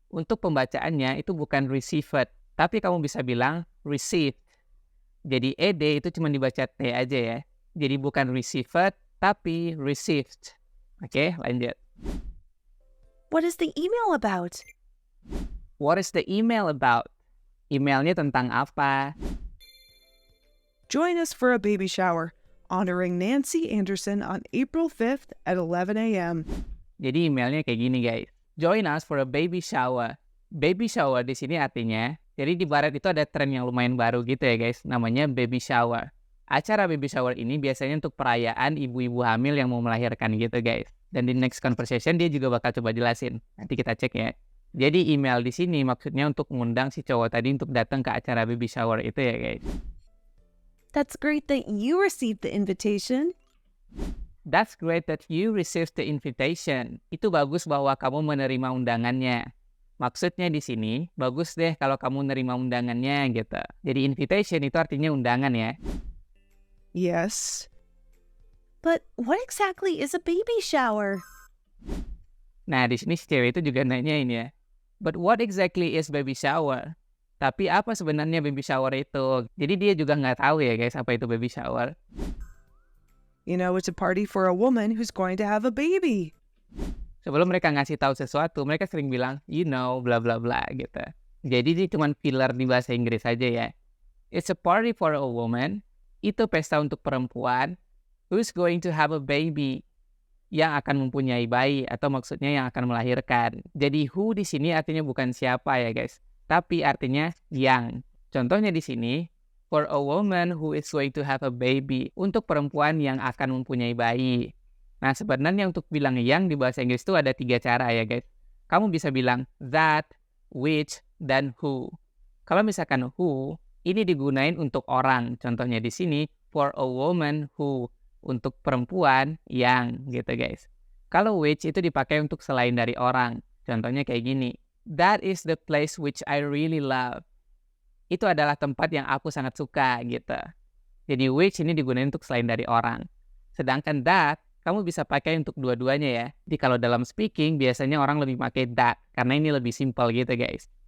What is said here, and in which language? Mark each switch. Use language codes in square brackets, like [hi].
[id] Untuk pembacaannya itu bukan received, tapi kamu bisa bilang received. Jadi ed itu cuma dibaca t aja ya. Jadi bukan received, tapi received. Oke, lanjut. [en] What is the email about? What is the email about? [id] Emailnya tentang apa? [en] Join us for a baby shower, honoring Nancy Anderson on April 5th at 11 a.m. [id] Jadi emailnya kayak gini guys. [en] Join us for a baby shower. [id] Baby shower di sini artinya, jadi di barat itu ada tren yang lumayan baru gitu ya guys, namanya baby shower. Acara baby shower ini biasanya untuk perayaan ibu-ibu hamil yang mau melahirkan gitu guys. Dan di next conversation dia juga bakal coba jelasin. Nanti kita cek ya. Jadi email di sini maksudnya untuk mengundang si cowok tadi untuk datang ke acara baby shower itu ya guys. [en] That's great that you received the invitation. That's great that you received the invitation. [id] Itu bagus bahwa kamu menerima undangannya. Maksudnya di sini, bagus deh kalau kamu menerima undangannya gitu. Jadi invitation itu artinya undangan ya. [en] Yes. But what exactly is a baby shower? [id] Nah, di sini si cewek itu juga nanyain ya. [en] But what exactly is baby shower? [id] Tapi apa sebenarnya baby shower itu? Jadi dia juga nggak tahu ya guys apa itu baby shower. [en] You know, it's a party for a woman who's going to have a baby. [id] Sebelum mereka ngasih tahu sesuatu, mereka sering bilang, [en] you know, [id] bla bla bla gitu. Jadi ini cuma filler di bahasa Inggris aja ya. [en] It's a party for a woman. [id] Itu pesta untuk perempuan [en] who's going to have a baby. [id] Yang akan mempunyai bayi atau maksudnya yang akan melahirkan. Jadi who di sini artinya bukan siapa ya guys, tapi artinya yang. Contohnya di sini, [en] for a woman who is going to have a baby, [id] untuk perempuan yang akan mempunyai bayi. Nah sebenarnya untuk bilang yang di bahasa Inggris itu ada 3 cara ya guys. Kamu bisa bilang that, which, dan who. Kalau misalkan who, ini digunain untuk orang. Contohnya di sini, [en] for a woman who, [id] untuk perempuan yang gitu guys. Kalau which itu dipakai untuk selain dari orang. Contohnya kayak gini. [en] That is the place which I really love. [id] Itu adalah tempat yang aku sangat suka gitu. Jadi which ini digunakan untuk selain dari orang. Sedangkan that, kamu bisa pakai untuk dua-duanya ya. Jadi kalau dalam speaking, biasanya orang lebih pakai that. Karena ini lebih simple gitu guys.